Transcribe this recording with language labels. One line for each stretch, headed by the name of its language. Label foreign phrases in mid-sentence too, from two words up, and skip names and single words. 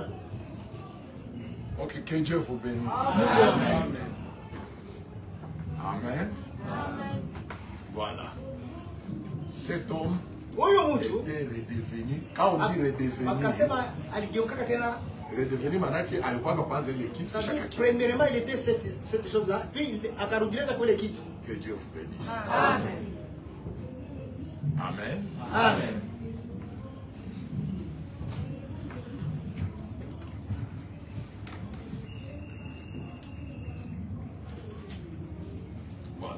French: Ok, que Dieu vous bénisse. Amen. Amen. Voilà. Cet homme était redevenu. Quand on dit redevenu, Redevenir maintenant qu'il
Swahili: alikuwa kwanza ile kitu.
French: Premièrement, il était cette chose-là, puis
Swahili: akarudia na kule kitu.
French: Que Dieu vous bénisse. Amen. Amen. Amen. Voilà.